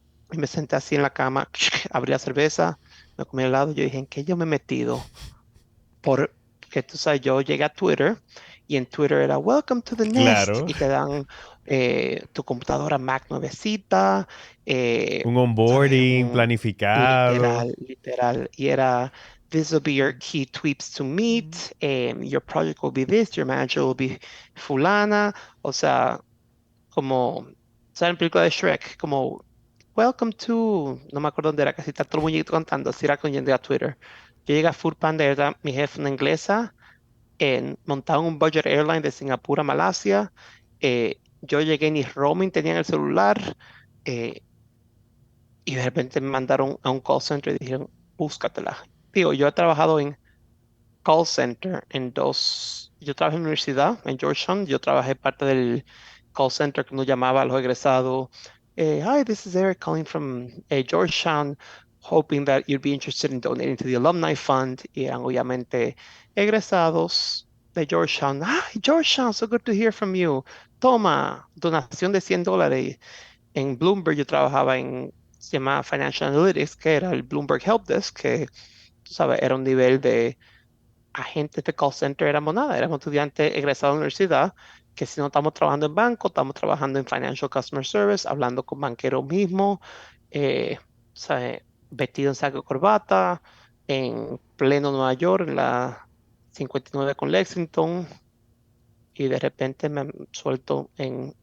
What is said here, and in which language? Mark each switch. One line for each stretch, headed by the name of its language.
Spanish: Y me senté así en la cama, abrí la cerveza, me comí el helado y yo dije, ¿en qué yo me he metido? Porque tú sabes, yo llegué a Twitter y en Twitter era Welcome to the Nest Claro. y te dan tu computadora Mac nuevecita, Un ¿sabes? onboarding planificado. Literal, literal.
English: Y era This will be your key tweets to meet, your project will be this, your manager will be fulana.
Spanish: O sea, como, ¿sabes? En película de Shrek, como Welcome to, no me acuerdo dónde era, casi está todo el muñequito cantando, así era con yendo a Twitter. Yo llegué a Foodpanda, era mi jefe, una inglesa, montaba un budget airline de Singapur a Malasia. Yo llegué ni roaming tenía en el celular y de repente me mandaron a un call center y dijeron, búscatela. Digo, yo he trabajado en call center en dos. Yo trabajé en la universidad, en Georgetown. Yo trabajé parte del call center que nos llamaba a los egresados.
English: Hi, this is Eric calling from Georgetown, hoping that you'd be interested in donating to the Alumni Fund.
Spanish: Y eran obviamente egresados de Georgetown.
English: Hi, Georgetown, so good to hear from you.
Spanish: Toma, donación de $100. En Bloomberg yo trabajaba en, se llama Financial Analytics, que era el Bloomberg Help Desk, que, tú sabes, era un nivel de agentes de call center éramos nada, éramos estudiantes egresados de la universidad, que si no estamos trabajando en banco, estamos trabajando en Financial Customer Service, hablando con banqueros mismos, o sea, vestido en saco y corbata, en pleno Nueva York, en la 59 con Lexington, y de repente me suelto en